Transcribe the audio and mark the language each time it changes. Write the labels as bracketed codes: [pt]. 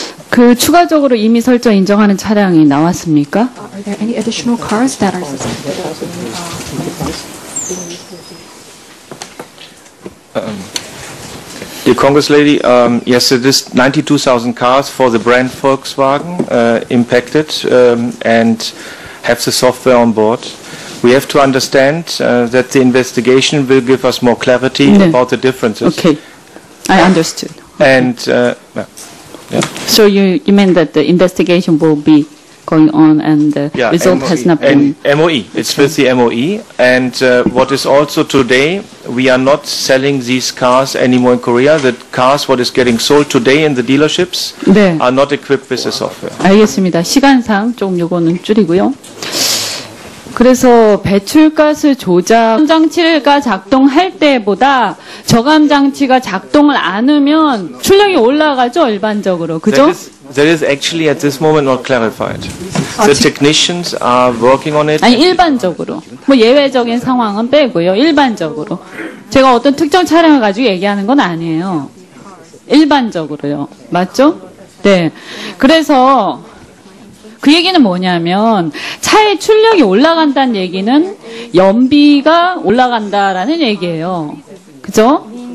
[ko] 그 추가적으로 이미 설정 인정하는 차량이 나왔습니까? [en] Are there any additional cars that are Dear Congress Lady, yes, it is 92,000 cars for the brand Volkswagen impacted and have the software on board. We have to understand that the investigation will give us more clarity about the differences. Okay, I understood. And So you mean that the investigation will be going on and the result has not been... And MOE, it's with the MOE. And what is also today, we are not selling these cars anymore in Korea. The cars, what is getting sold today in the dealerships, [ko] 네, [en] are not equipped with the software. [ko] 알겠습니다. 시간상 좀 요거는 줄이고요. 그래서 배출가스 조작 장치가 작동할 때보다 저감 장치가 작동을 안 하면 출력이 올라가죠, 일반적으로. 그죠? [en] That is actually at this moment not clarified. The technicians are working on it. [ko] 아니, 일반적으로. 뭐 예외적인 상황은 빼고요. 일반적으로. 제가 어떤 특정 차량을 가지고 얘기하는 건 아니에요. 일반적으로요. 맞죠? 네. 그래서 그 얘기는 뭐냐면 차의 출력이 올라간다는 얘기는 연비가 올라간다라는 얘기예요. 그죠?